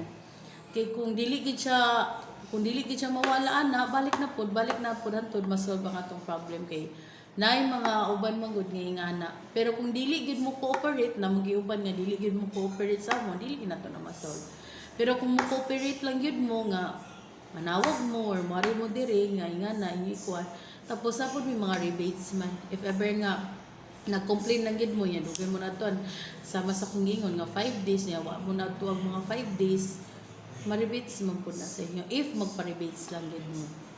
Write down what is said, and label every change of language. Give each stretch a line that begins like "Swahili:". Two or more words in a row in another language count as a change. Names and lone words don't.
Cebuano: Kay kung dili gid siya mawala ana, balik na pud hantod masolve ang atong problem kay naay mga uban man gud nga ingana. Pero kung dili gid mo cooperate na magiuban nga dili gid mo cooperate sa mo, dili gid nato na masolve. Pero kung mo cooperate lang gid mo nga manawag mo or mari mo diri nga ingana inyo kuan. Tapos sapod may mga rebates man.
English: If ever
Cebuano: nga nag-complain lang gid mo yan, dugay mo na ton. Sama sa kong gingon nga 5 days niya, wa mo na tuwag mga 5 days. Ma-rebates man po na sa inyo if magpa-rebates lang gid mo.